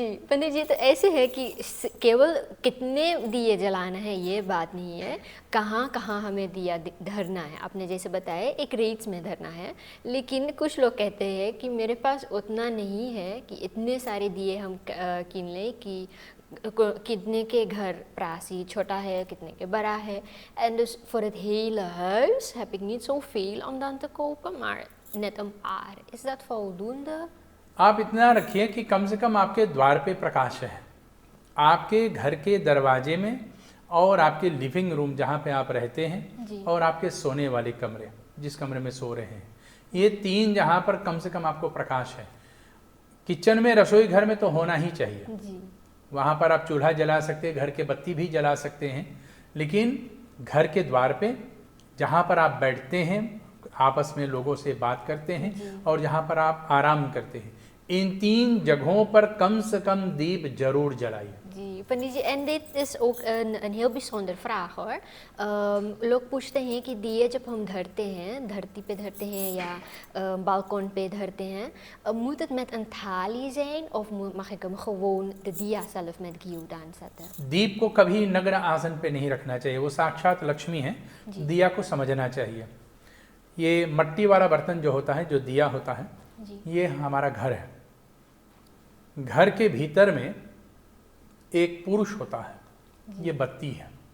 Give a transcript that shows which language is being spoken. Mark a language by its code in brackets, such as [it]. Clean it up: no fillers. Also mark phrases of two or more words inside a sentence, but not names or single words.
[hi] पंडित जी, तो ऐसे है कि केवल कितने दिए जलाना है ये बात नहीं है, कहाँ कहाँ हमें दिया धरना है। आपने जैसे बताया एक रेट्स में धरना है, लेकिन कुछ लोग कहते हैं कि मेरे पास उतना नहीं है कि इतने सारे दिए हम कीन लें कि कितने के घर प्रासी छोटा है, कितने के बड़ा है. [nl] En dus voor het hele huis heb ik niet zoveel om dan te kopen, maar net een paar. Is dat voldoende? [hi] आप इतना रखिए कि कम से कम आपके द्वार पे प्रकाश है, आपके घर के दरवाजे में और आपके [en] living room [hi] जहाँ पे आप रहते हैं और आपके सोने वाले कमरे, जिस कमरे में सो रहे हैं, ये 3 जहाँ पर कम से कम आपको प्रकाश है. किचन में, रसोई घर में तो होना ही चाहिए जी. वहाँ पर आप चूल्हा जला सकते हैं, घर के बत्ती भी जला सकते हैं, लेकिन घर के द्वार पे जहाँ पर आप बैठते हैं, आपस में लोगों से बात करते हैं और जहाँ पर आप आराम करते हैं, इन 3 जगहों पर कम से कम दीप जरूर जलाइए. जी पंडित जी, [nl] en dit is ook een heel bijzonder vraag hoor. [hi] लोग पूछते हैं कि दिए जब हम धरते हैं, धरती पे धरते हैं या balkon पे धरते हैं, [nl] moet het met een थाली zijn of mag ik hem gewoon de dia zelf met gyodan zetten? [hi] दीप को कभी नग्न आसन पे नहीं रखना चाहिए, वो साक्षात लक्ष्मी है. दिया को समझना चाहिए. ये मट्टी वाला बर्तन जो होता है, जो दिया होता है, ये हमारा घर है. घर के भीतर में एक पुरुष होता है, ये बत्ती है.